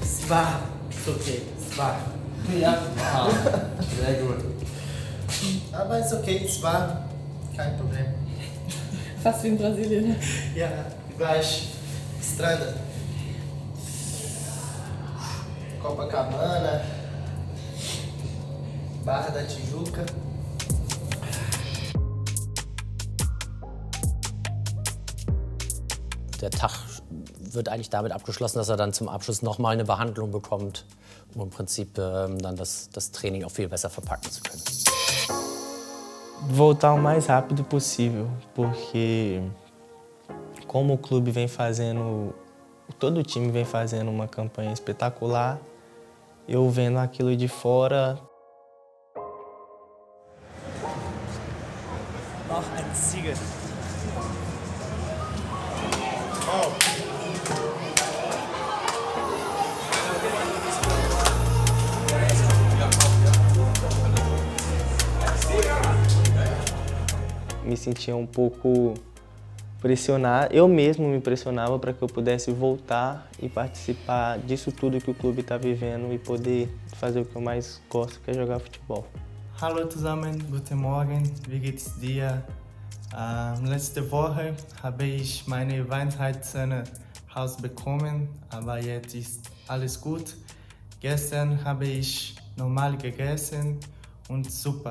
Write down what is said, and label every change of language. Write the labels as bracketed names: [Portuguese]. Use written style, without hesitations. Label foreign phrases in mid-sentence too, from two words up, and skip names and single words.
[German] war. Ist okay, es war. Ja, sehr gut. Aber ist okay, es war. Kein Problem. Fast wie in Brasilien. Ja, gleich. [Portuguese] Estrada. Copacabana. Barra da Tijuca. [German] Der Tag wird eigentlich damit abgeschlossen, dass er dann zum Abschluss nochmal eine Behandlung bekommt, um im Prinzip dann das Training auch viel besser verpacken zu können. [Portuguese] Voltar o mais rápido possível, porque como o clube vem fazendo, todo o time vem fazendo uma campanha espetacular, eu vendo aquilo de fora. [German] Noch ein Sieg. [Portuguese] Me sentia um pouco pressionado, eu mesmo me pressionava para que eu pudesse voltar e participar disso tudo que o clube está vivendo e poder fazer o que eu mais gosto, que é jogar futebol. [German] Hallo zusammen, guten Morgen, wie geht's dir? Letzte Woche habe ich meine Weisheitszähne bekommen, aber jetzt ist alles gut. Gestern habe ich normal gegessen und super.